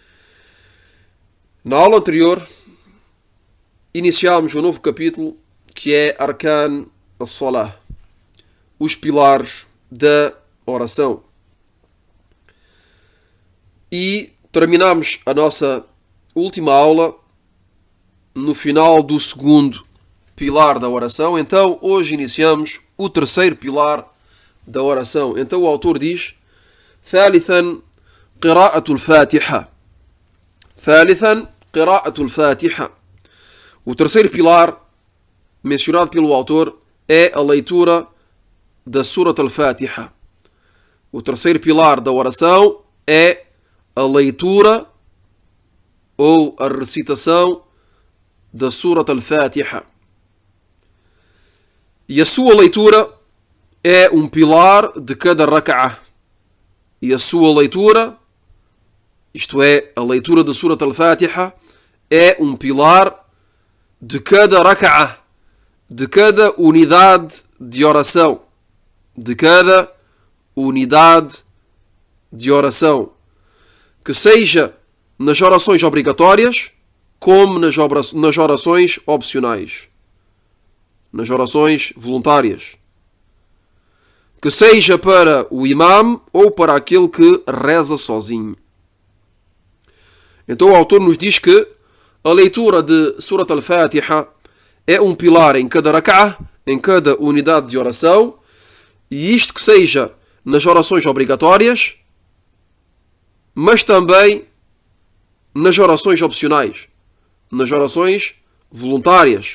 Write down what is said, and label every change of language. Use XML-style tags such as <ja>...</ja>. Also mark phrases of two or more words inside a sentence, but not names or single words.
<pt>Na aula anterior, iniciámos um novo capítulo que é</pt> <ar>أركان الصلاة,</ar> <pt>os pilares da oração. E terminámos a nossa última aula no final do segundo pilar da oração. Então, hoje iniciamos o terceiro pilar da oração. Então, o autor diz:</pt> <ar>ثالثا قراءة الفاتحة. ثالثا قراءة الفاتحة.</ar> <pt>O terceiro pilar mencionado pelo autor é a leitura da Surat al-Fatiha. O terceiro pilar da oração é a leitura ou a recitação da Surat al-Fatiha. E a sua leitura é um pilar de cada rak'ah. E a sua leitura, isto é, a leitura da Surat al-Fatiha, é um pilar de cada rak'ah, de cada unidade de oração. De cada unidade de oração. Que seja nas orações obrigatórias, como nas orações opcionais. Nas orações voluntárias. Que seja para o imam ou para aquele que reza sozinho. Então o autor nos diz que a leitura de Surat al-Fatiha é um pilar em cada rak'ah, em cada unidade de oração, e isto que seja nas orações obrigatórias, mas também nas orações opcionais, nas orações voluntárias.</pt>